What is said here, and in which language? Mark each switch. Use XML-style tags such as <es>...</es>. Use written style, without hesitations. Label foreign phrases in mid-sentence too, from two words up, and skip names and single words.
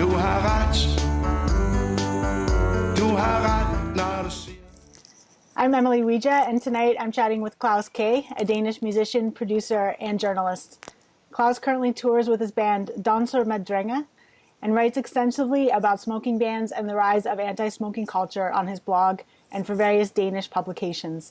<da>har ret. Du har ret, når du siger.</da> <en>I'm Emily Ouija, and tonight I'm chatting with Klaus K, a Danish musician, producer, and journalist. Klaus currently tours with his band Danser med Drenge and writes extensively about smoking bans and the rise of anti-smoking culture on his blog and for various Danish publications.</en>